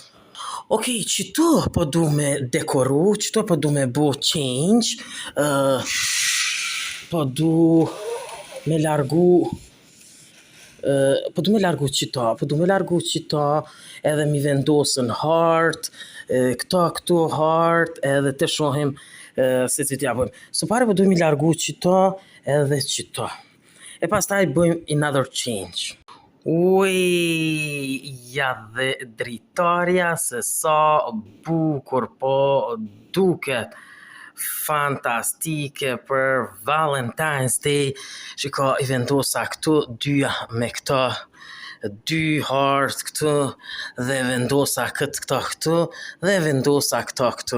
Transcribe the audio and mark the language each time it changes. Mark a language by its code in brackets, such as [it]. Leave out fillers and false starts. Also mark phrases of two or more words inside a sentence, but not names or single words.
[sq] Okej, qëto po du me dekoru, qëto po du me bo change, po du me largu qëto, edhe mi vendosën heart, këtu heart, edhe të shohim se të t'ja bëjmë. Së pare po du mi largu qëto edhe qëto. E pastaj bëjmë [en] another change. [sq] Ui, ja dhe dritarja se sa bukur po duket. Fantastike për Valentine's Day. Shiko, i vendosa këtu dyja me këto, 2 heart këtu, dhe vendosa këto këtu, dhe vendosa këtu.